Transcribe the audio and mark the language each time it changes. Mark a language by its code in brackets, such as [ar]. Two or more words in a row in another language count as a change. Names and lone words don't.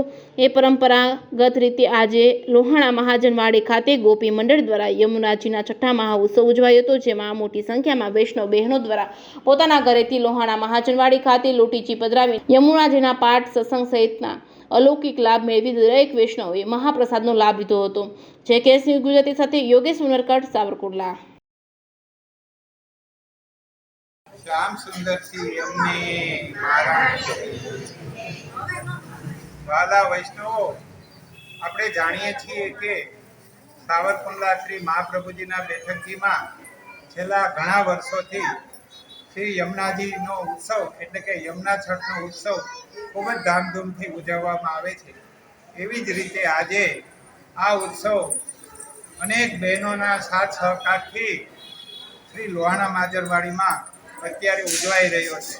[gu] એ પરંપરાગત રીતે આજે લોહાણા મહાજનવાડી ખાતે ગોપી મંડળ દ્વારા યમુનાજીના છઠ્ઠા મહા ઉત્સવ ઉજવાયો હતો, જેમાં મોટી સંખ્યામાં વૈષ્ણવ બહેનો દ્વારા પોતાના ઘરેથી લોહાણા મહાજનવાડી ખાતે લોટીચી પધરાવી યમુનાજીના પાઠ સત્સંગ સહિતના અલૌકિક લાભ મેળવી દરેક વૈષ્ણવે મહાપ્રસાદનો લાભ લીધો હતો। જે કેસ ન્યૂઝ ગુજરાતી સાથે યોગેશ ઉનરકટ, સાવરકુંડલા। શ્યામ સુંદર સી અમ્મે વાલા વૈષ્ણવો આપણે જાણીએ છીએ કે સાવરકુંડલા શ્રી મહાપ્રભુજીના બેઠકજીમાં છેલ્લા ઘણા વર્ષોથી શ્રી યમુનાજીનો ઉત્સવ એટલે કે યમુના છઠનો ઉત્સવ ખૂબ જ ધામધૂમથી ઉજવવામાં આવે છે। એવી જ રીતે આજે આ ઉત્સવ અનેક બહેનોના સાથ સહકારથી શ્રી લોહાણા માજરવાડીમાં અત્યારે ઉજવાઈ રહ્યો છે।